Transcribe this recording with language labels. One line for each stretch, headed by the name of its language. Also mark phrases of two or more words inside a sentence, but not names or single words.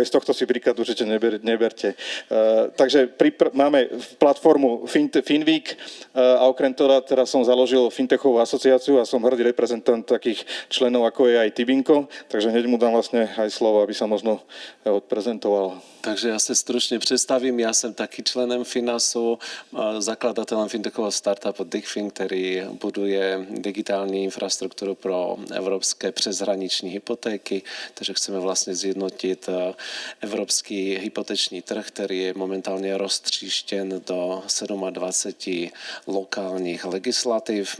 Slovak: Z tohto si príklad určite neberte. Takže máme platformu FinWeek a okrem toho teraz som založil Fintechovú asociáciu a som hrdý reprezentant takých členov, ako je aj Tibinko, takže hneď mu dám vlastne aj slovo, aby sa možno odprezentoval.
Czech: Takže já se stručně představím, já jsem taky členem Finasu, zakladatelem fintechového startupu Digfin, který buduje digitální infrastrukturu pro evropské přeshraniční hypotéky, takže chceme vlastně zjednotit evropský hypoteční trh, který je momentálně roztříštěn do 27 lokálních legislativ.